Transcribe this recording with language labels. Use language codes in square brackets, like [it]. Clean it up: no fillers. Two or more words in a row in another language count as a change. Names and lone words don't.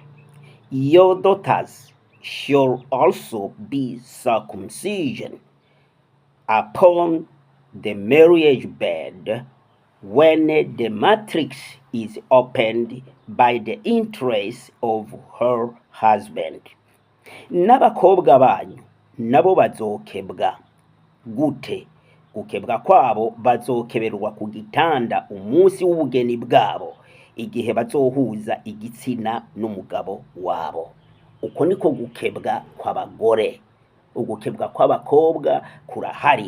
[en] Your daughters shall also be circumcision upon the marriage bed when the matrix is opened by the interest of her husband. [rn] N'abakobwa banyu nabo bazokebwa. Gute? Gukebwa kwabo bazokeberwa ku gitanda umunsi w'ubugeni bwabo igihe bazohuza igitsina n'umugabo wabo. Uko niko gukebwa kw'abagore. Ugukebwa kw'abakobwa kurahari.